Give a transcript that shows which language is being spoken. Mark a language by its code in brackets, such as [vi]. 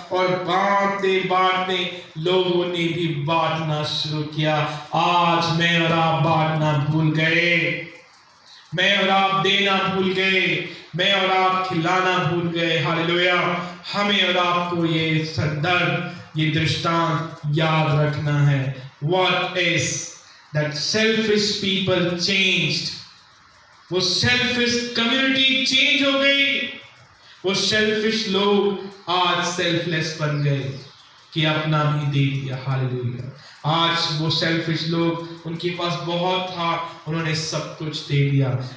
[hi] और बांटते बांटते लोगों ने भी बांटना शुरू किया। आज मैं और आप बांटना भूल गए, मैं और आप देना भूल गए, मैं और आप खिलाना भूल गए। हालेलुया। हमें और आपको ये संदर्भ, ये दृष्टांत याद रखना है। [en] What is that selfish people changed? [hi] वो [en] selfish community [hi] चेंज हो गई, वो selfish लोग आज selfless बन गए कि अपना भी दे दिया। हालेलुया। आज वो selfish लोग, उनके पास बहुत था, उन्होंने सब कुछ दे दिया।